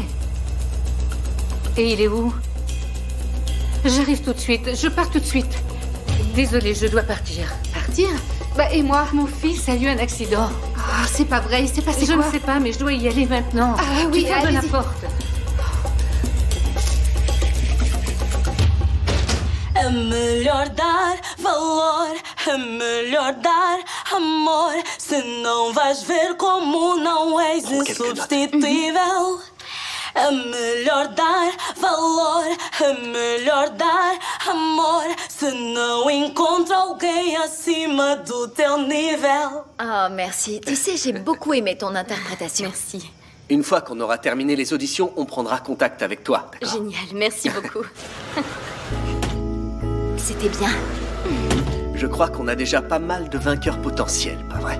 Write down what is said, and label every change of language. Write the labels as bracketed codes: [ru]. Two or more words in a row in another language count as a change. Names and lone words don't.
[fr] Et il est où? J'arrive tout de suite, je pars tout de suite. Désolée, je dois partir. Partir? Bah, et moi? Mon fils a eu un accident. Ah, c'est pas vrai, il s'est passé quoi? Je ne sais pas, mais je dois y aller maintenant. Ah oui, tu fermes la allez-y. porte. [pt] É melhor dar valor, é melhor dar amor. Se não vais ver como não és insubstituível. É melhor dar valor, é melhor dar amor. Se não encontra alguém acima do teu nível. [fr] Oh, merci. Tu sais, j'ai beaucoup aimé ton interprétation. Merci. Une fois qu'on aura terminé les auditions, on prendra contact avec toi, d'accord? Génial, merci beaucoup. C'était bien. Je crois qu'on a déjà pas mal de vainqueurs potentiels, pas vrai?